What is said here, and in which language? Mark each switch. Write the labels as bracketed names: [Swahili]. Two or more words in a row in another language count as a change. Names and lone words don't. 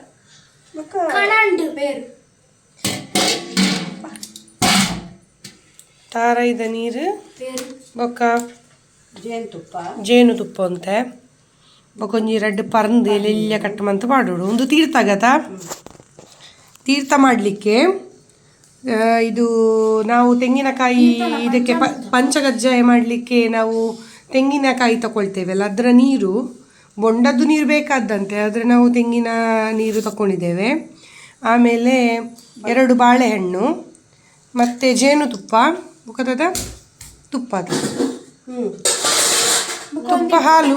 [Tulu] ತಾರೈದ ನೀರು ಬೊಕ್ಕ ಜೇನುತುಪ್ಪ ಅಂತೆ ಬೊಕೊಂಜಿ 2 ಪರಂದು ಎಲೆಲ್ಲ ಕಟ್ಟಮಂತ ಮಾಡೋಡು. [Kannada] ಒಂದು ತೀರ್ಥಗತ ತೀರ್ಥ ಮಾಡಲಿಕ್ಕೆ ಇದು ನಾವು ತೆಂಗಿನಕಾಯಿ ಇದಕ್ಕೆ ಪಂಚಕಜ್ಜಾಯ ಮಾಡಲಿಕ್ಕೆ ನಾವು ತೆಂಗಿನಕಾಯಿ ತಗೊಳ್ತೇವಲ್ಲ, ಅದರ ನೀರು ಬೊಂಡದ್ದು ನೀರು ಬೇಕಾದಂತೆ, ಆದರೆ ನಾವು ತೆಂಗಿನ ನೀರು ತಗೊಂಡಿದ್ದೇವೆ. ಆಮೇಲೆ 2 ಬಾಳೆಹಣ್ಣು ಮತ್ತು ಜೇನುತುಪ್ಪ ಮುಖದ ತುಪ್ಪ, ಅದು ತುಪ್ಪ, ಹಾಲು,